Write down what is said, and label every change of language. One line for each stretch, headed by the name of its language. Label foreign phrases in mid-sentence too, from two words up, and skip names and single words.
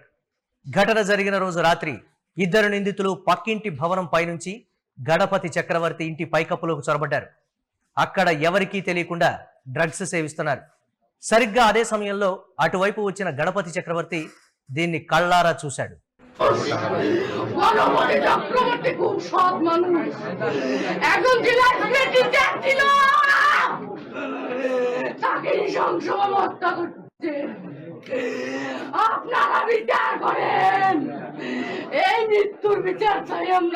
Telugu: ఘటన జరిగిన రోజు రాత్రి ఇద్దరు నిందితులు పక్కింటి భవనం పైనుంచి గణపతి చక్రవర్తి ఇంటి పైకప్పులోకి చొరబడ్డారు. అక్కడ ఎవరికీ తెలియకుండా డ్రగ్స్ సేవిస్తున్నారు. సరిగ్గా అదే సమయంలో అటువైపు వచ్చిన గణపతి చక్రవర్తి దీన్ని కళ్ళారా చూశాడు.
Bangla: আপনারা বিচার করেন, এই মৃত্যুর বিচার চাই আমরা।